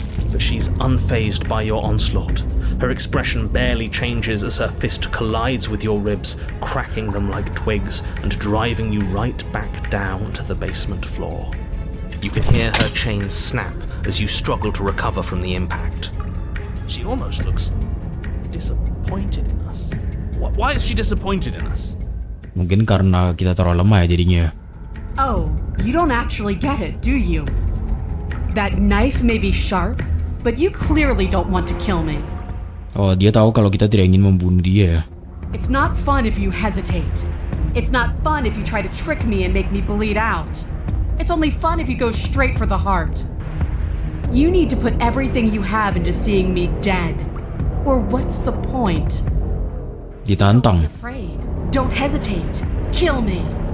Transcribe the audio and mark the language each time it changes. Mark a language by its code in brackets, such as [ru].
[en] But she's unfazed by your onslaught. Her expression barely changes as her fist collides with your ribs, cracking them like twigs and driving you right back down to the basement floor. You can hear her chains snap as you struggle to recover from the impact. She almost looks disappointed in us. Why is she disappointed in us? [id] Mungkin karena kita terlalu lemah ya jadinya. [en] Oh, you don't actually get it, do you? That knife may be sharp, but you clearly don't want to kill me. [id] Oh, dia tahu kalau kita tidak ingin membunuh dia. [en] It's not fun if you hesitate. It's not fun if you try to trick me and make me bleed out. It's only fun if you go straight for the heart. You need to put everything you have into seeing me dead. Or what's the point? [id] Ditantang. [en] Don't be afraid. Don't hesitate. Kill me.